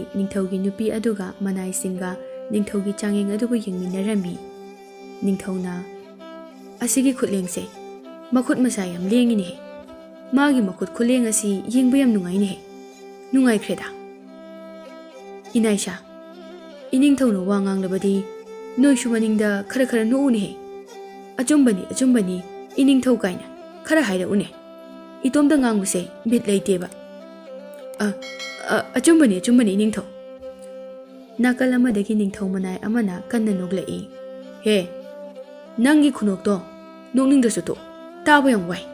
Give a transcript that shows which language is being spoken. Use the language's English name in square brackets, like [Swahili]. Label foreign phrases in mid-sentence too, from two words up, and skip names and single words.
[Manipuri] ningthaugi nupi aduga manai singa ningthaugi changyeng adubu yengminarami ningthauna asigi khutlengse makhut masa yam lengini he magi makhut khuleng asi yengba yam nungai ni he nungai khreda inaisha iningthauna wangang labadi noi shumaningda khara no uni he achumbani iningthau kaina khara haira une itomda nganguse bit leiteba. Achumbani ningthau. Nakal amadagi ningthau manai amana kanna noglai. He, nangi khunokto nokningdasu to taba yang wai.